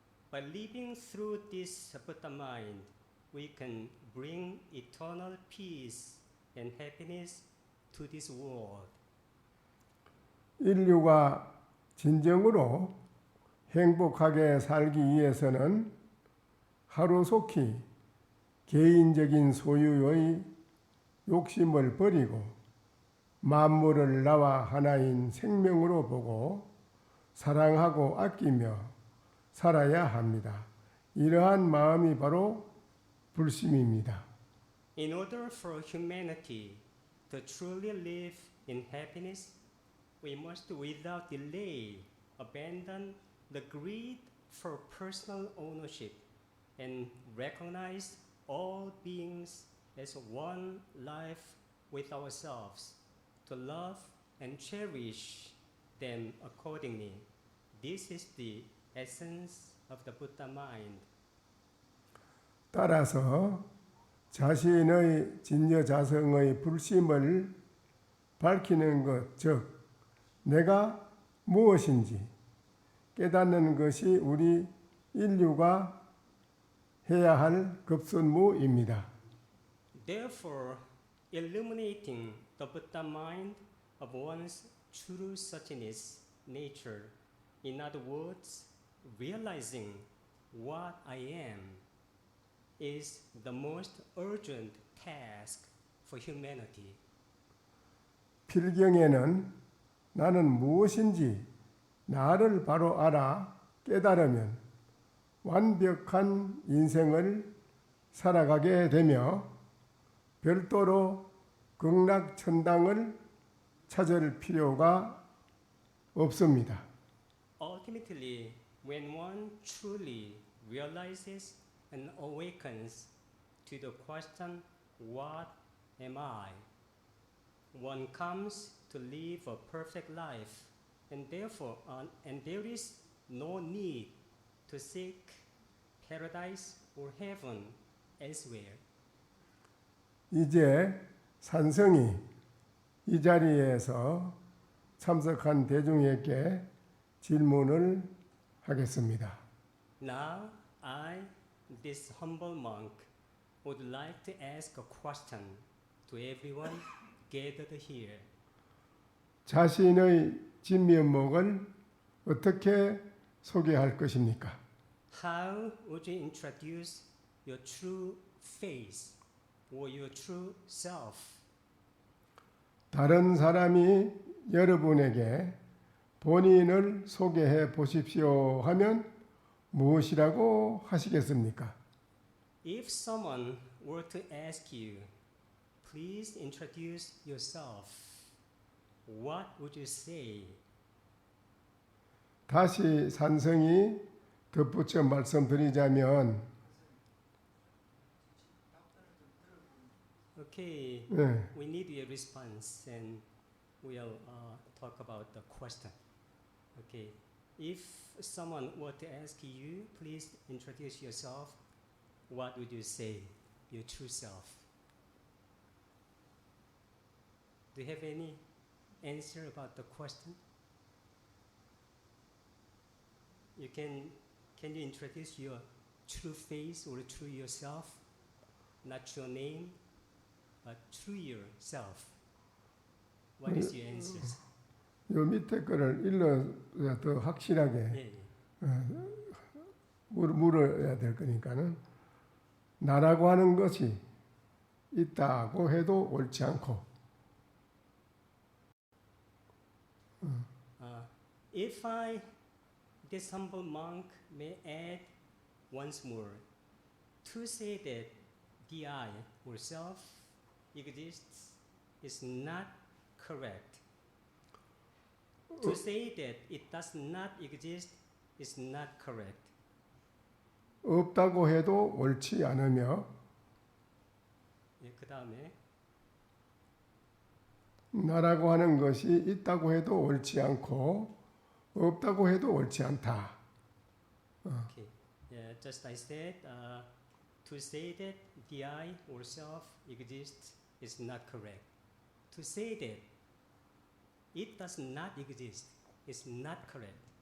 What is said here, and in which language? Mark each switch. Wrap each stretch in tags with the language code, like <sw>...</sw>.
<en>By living through this Buddha mind, we can bring eternal peace and happiness to this world.</en> <ko>인류가 진정으로 행복하게 살기 위해서는 하루속히 개인적인 소유의 욕심을 버리고 만물을 나와 하나인 생명으로 보고 사랑하고 아끼며 살아야 합니다. 이러한 마음이 바로 불심입니다.</ko> <en>In order for humanity to truly live in happiness, we must without delay abandon the greed for personal ownership and recognize all beings as one life with ourselves, to love and cherish them accordingly. This is the essence of the Buddha mind.</en> <ko>따라서 자신의 진여자성의 불심을 밝히는 것, 즉 내가 무엇인지 깨닫는 것이 우리 인류가 해야 할 급선무입니다.</ko> <en>Therefore, illuminating the Buddha mind of one's true suchness nature, in other words, realizing what I am, is the most urgent task for humanity.</en> <ko>필경에는 나는 무엇인지 나를 바로 알아 깨달으면 완벽한 인생을 살아가게 되며 별도로 극락천당을 찾을 필요가 없습니다.</ko> <en>Ultimately, when one truly realizes and awakens to the question, what am I? One comes to live a perfect life, and therefore, and there is no need to seek paradise or heaven elsewhere.</en> <ko>이제 산성이 이 자리에서 참석한 대중에게 질문을 하겠습니다.</ko> <en>Now, I, this humble monk, would like to ask a question to everyone gathered here.</en> <ko>자신의 진면목을 어떻게 소개할 것입니까?</ko> <en>How would you introduce your true face or your true self?</en> <ko>다른 사람이 여러분에게 본인을 소개해 보십시오 하면 무엇이라고 하시겠습니까?</ko> <en>If someone were to ask you, please introduce yourself, what would you say?</en> <ko>다시 산성이 덧붙여 말씀드리자면</ko> <en>Okay,</en> <ko>네,</ko> <en>we need your response and we'll talk about the question. Okay, if someone were to ask you, please introduce yourself, what would you say, your true self? Do you have any answer about the question? Can you introduce your true face or true yourself? Not your name, but true yourself. What is your answers?</en> <ko>요 밑에 거를 일러야 더 확실하게 예, 예. 물어야 될 거니까는 나라고 하는 것이 있다고 해도 옳지 않고</ko> <en>If I, this humble monk, may add once more, to say that the I or self exists is not correct. To say that it does not exist is not correct.</en> <ko>없다고 해도 옳지 않으며 예, 그 다음에 나라고 하는 것이 있다고 해도 옳지 않고 없다고 해도 옳지 않다.</ko> <en>Okay. Yeah, just I said, to say that the I or self exists is not correct. To say that it does not exist is not correct.</en>